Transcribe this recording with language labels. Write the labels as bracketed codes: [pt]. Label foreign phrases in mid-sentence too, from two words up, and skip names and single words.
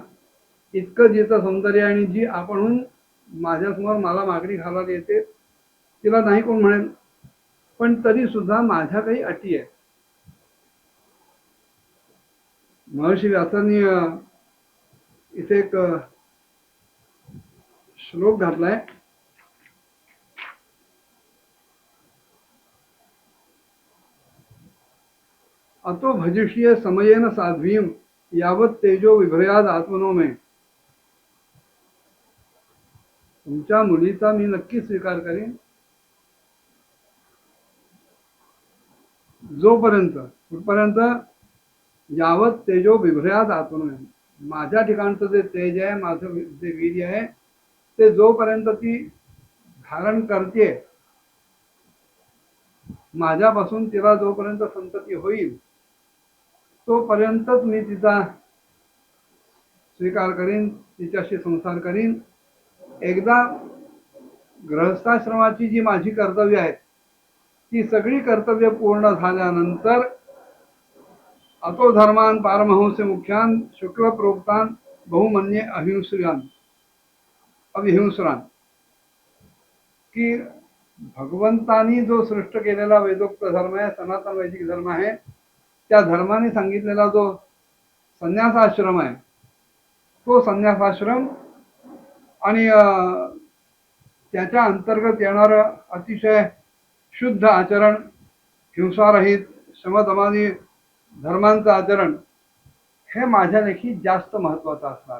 [mr] इतकं जिचं सौंदर्य आणि जी आपणहून माझ्यासमोर मला मागणी घालायला येते तिला नाही कोण म्हणेल. पण तरी सुद्धा माझ्या काही अटी आहेत. महर्षी व्यासांनी इथे एक श्लोक घातलाय. [sa] अतो भजिष्य समयेन साध्वीम यावत तेजो विभ्रयाद आत्मनो में. [mr] तुमच्या मुलीचा मी नक्की स्वीकार करेन जोपर्यंत, कुठपर्यंत, [sa] यावत तेजो विभ्रयाद आत्मनो में, [mr] माझ्या ठिकाणचं जे तेज आहे, माझं जे वीर्य आहे ते जोपर्यंत ती धारण करते, माझ्यापासून तिला जोपर्यंत संतती होईल तोपर्यंतच मी तिचा स्वीकार करीन, तिच्याशी संसार करीन. एकदा गृहस्थाश्रमाची जी माझी कर्तव्य आहेत ती सगळी कर्तव्य पूर्ण झाल्यानंतर [sa] अतो धर्मान पारमहंस मुख्यान शुक्ल प्रोक्तान बहुमन्ये अविहिंसुरान, [mr] की भगवंतानी जो सृष्ट केलेला वेदोक्त धर्म आहे, सनातन वैदिक धर्म आहे, त्या धर्माने सांगितलेला जो संन्यासाश्रम आहे तो संन्यासाश्रम आणि त्याच्या अंतर्गत येणारं अतिशय शुद्ध आचरण, हिंसारहित, शमदमादी धर्मांचं आचरण हे माझ्या लेखी जास्त महत्वाचं असणार.